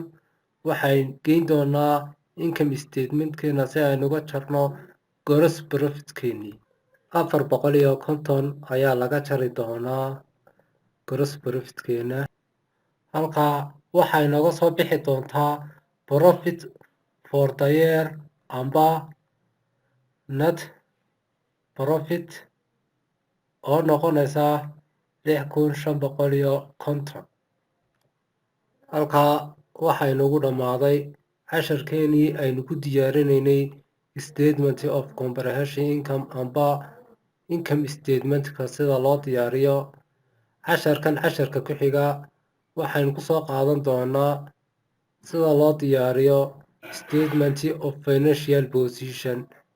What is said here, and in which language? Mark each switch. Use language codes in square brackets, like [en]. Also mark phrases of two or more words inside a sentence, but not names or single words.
[so] Waxaynu geyn doonaa [en] income statement-keena [so] si aynu uga jarno [en] gross profit-keenii. [so] 450 ayaa laga jari doonaa [en] gross profit-keena. [so] Halkaa waxay nooga soo bixi doontaa [en] profit for the year [so] amba [en] net profit [so] oo noqonaysa 6,550. Halkaa waxay nagu dhammaaday casharkeenii aynu ku diyaarinaynay [en] Statement of Comprehension Income [so] amba [en] income statement-ka [so] sida loo diyaariyo. Casharka ku xiga waxaynu ku soo qaadan doonaa sida loo diyaariyo [en] Statement of Financial Position